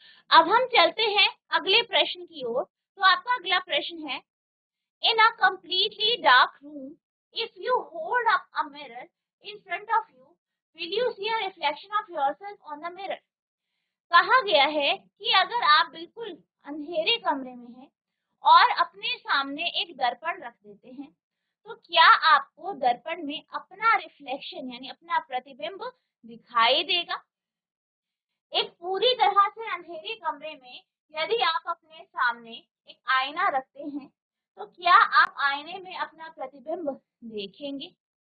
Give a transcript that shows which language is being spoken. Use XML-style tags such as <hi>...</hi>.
<hi>अब हम चलते हैं अगले प्रश्न की ओर। तो आपका अगला प्रश्न है,</hi> <en>In uh completely dark room, if you hold up a mirror in front of you, will you see a reflection of yourself on the mirror?</en> <hi>कहा गया है कि अगर आप बिल्कुल अंधेरे कमरे में हैं और अपने सामने एक दर्पण रख देते हैं, तो क्या आपको दर्पण में अपना रिफ्लेक्शन यानी अपना प्रतिबिंब दिखाई देगा? एक पूरी तरह से अंधेरे कमरे में यदि आप अपने सामने एक आईना रखते हैं, तो क्या आप आईने में अपना प्रतिबिंब देखेंगे?</hi>